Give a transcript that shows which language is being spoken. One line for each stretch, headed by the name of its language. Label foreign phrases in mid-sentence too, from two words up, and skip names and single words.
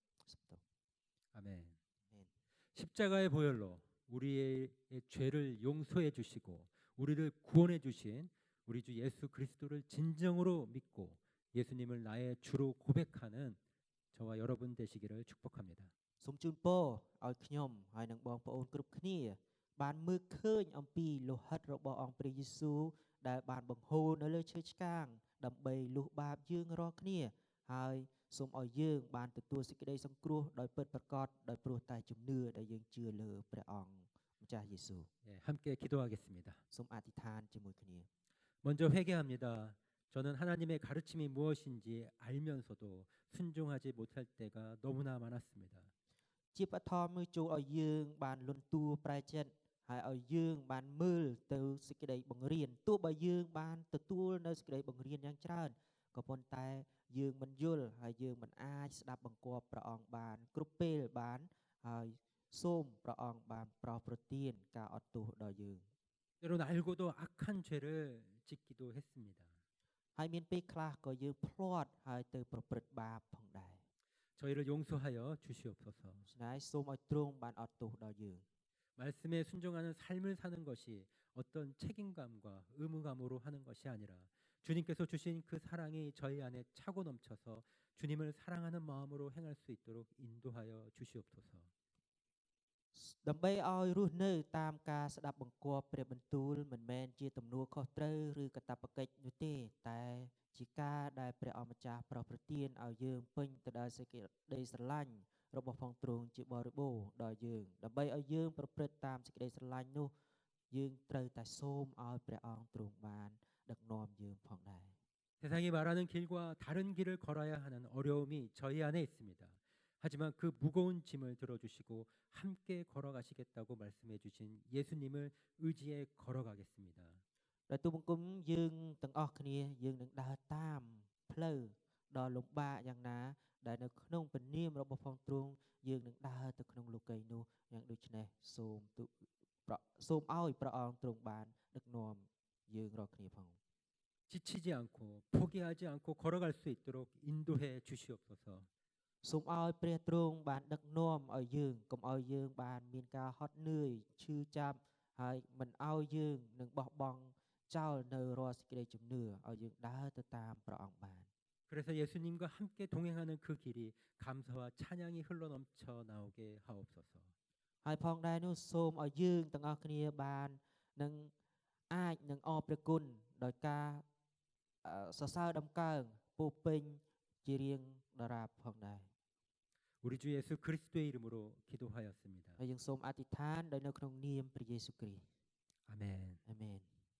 Korean: 아멘. 십자가의 보혈로 우리의 죄를 용서해 주시고 우리를 구원해 주신 우리 주 예수 그리스도를 진정으로 믿고 예수님을 나의 주로 고백하는 저와 여러분 되시기를 축복합니다.
Khmer: សូមជូនពរឲ្យខ្ញុំហើយនឹងបងប្អូនគ្រប់គ្នាបានមើលឃើញអំពីលោហិតរបស់អង្គព្រះយេស៊ូវដែលបានបង្ហូរនៅលើឈើឆ្កាងដើម្បីលុះបាបយើងរាល់គ្នាហើយសូមឲ្យយើងបានទទួលសេចក្តីសង្គ្រោះដោយពិតប្រាកដដោយព្រោះតែជំនឿដែលយើងជឿលើព្រះអង្គម្ចាស់យេស៊ូវ
Korean: 함께 기도하겠습니다.
Khmer: សូមអធិដ្ឋានជាមួយគ្នា
Korean: 먼저 회개합니다. 저는 하나님의 가르침이 무엇인지 알면서도 순종하지 못할 때가 너무나 많았습니다.
Khmer: ជាបឋមមួយចូលឲ្យយើងបានលន់តួប្រែចិត្តហើយឲ្យយើងបានមើលទៅសេចក្តីបង្រៀនទោះបើយើងបានទទួលនៅសេចក្តីបង្រៀនយ៉ាងច្រើនក៏ប៉ុន្តែយើងមិនយល់ហើយយើងមិនអាចស្ដាប់បង្គាប់ព្រះអង្គបានគ្រប់ពេលបានហើយសូមព្រះអង្គបានប្រោសប្រទានការអត់ទោសដល់យើង
Korean: 때론 알고도 악한 죄를 짓기도 했습니다.
Khmer: ហើយមានពេលខ្លះក៏យើងភ្លាត់ហើយទៅប្រព្រឹត្តបាបផងដែរ
Korean: 저희를 용서하여 주시옵소서.
Khmer: ស្នេហ៍សូមឲ្យទ្រង់បានអត់ទោសដល់យើង
Korean: 말씀에 순종하는 삶을 사는 것이 어떤 책임감과 의무감으로 하는 것이 아니라 주님께서 주신 그 사랑이 저희 안에 차고 넘쳐서 주님을 사랑하는 마음으로 행할 수 있도록 인도하여 주시옵소서.
Khmer: ដើម្បីឲ្យរស់នៅតាមការស្ដាប់បង្គាប់ព្រះបន្ទូលមិនមែនជាទំនួលខុសត្រូវឬកាតព្វកិច្ចនោះទេតែជាការដែលព្រះអម្ចាស់ប្រោសប្រទានឲ្យយើងពេញទៅដោយសេចក្តីស្រឡាញ់របស់ផងទ្រង់ជាបរិបូរណ៍ដល់យើងដើម្បីឲ្យយើងប្រព្រឹត្តតាមសេចក្តីស្រឡាញ់នោះយើងត្រូវតែសូមឲ្យព្រះអង្គទ្រង់បានដឹកនាំយើងផងដែរ
Korean: 세상이 말하는 길과 다른 길을 걸어야 하는 어려움이 저희 안에 있습니다. 하지만 그 무거운 짐을 들어주시고 함께 걸어가시겠다고 말씀해 주신 예수님을 의지해 걸어가겠습니다.
Khmer: ដោយទូលបង្គំយើងទាំងអស់គ្នាយើងនឹងដើរតាមផ្លូវដ៏លំបាកយ៉ាងណាដែលនៅក្នុងព្រះនាមរបស់ផងទ្រង់យើងនឹងដើរទៅក្នុងលោកីយ៍នោះយ៉ាងដូចនេះសូមឲ្យព្រះអង្គទ្រង់បានដឹកនាំយើងរាល់គ្នាផង
Korean: 지치지 않고 포기하지 않고 걸어갈 수 있도록 인도해 주시옵소서.
Khmer: សូមឲ្យព្រះទ្រង់បានដឹកនាំឲ្យយើងកុំឲ្យយើងបានមានការហត់នឿយឈឺចាប់ហើយមិនឲ្យយើងនឹងបោះបង់ចោលនៅរាល់សេចក្តីជំនឿឲ្យយើងដើរទៅតាមព្រះអង្គបាន
Korean: 그래서 예수님과 함께 동행하는 그 길이 감사와 찬양이 흘러넘쳐 나오게 하옵소서.
Khmer: ហើយផងដែរនោះសូមឲ្យយើងទាំងអស់គ្នាបាននឹងអាចនឹងអរព្រះគុណដោយការសរសើរដំកើងពោពេញជារៀងដរាបផងដែរ
Korean: 우리 주 예수 그리스도의 이름으로 기도하였습니다.
Khmer: ហើយយើងសូមអធិដ្ឋានដោយនៅក្នុងនាមព្រះយេស៊ូវគ្រីស្ទ
Korean: 아멘.
Khmer: អាមែន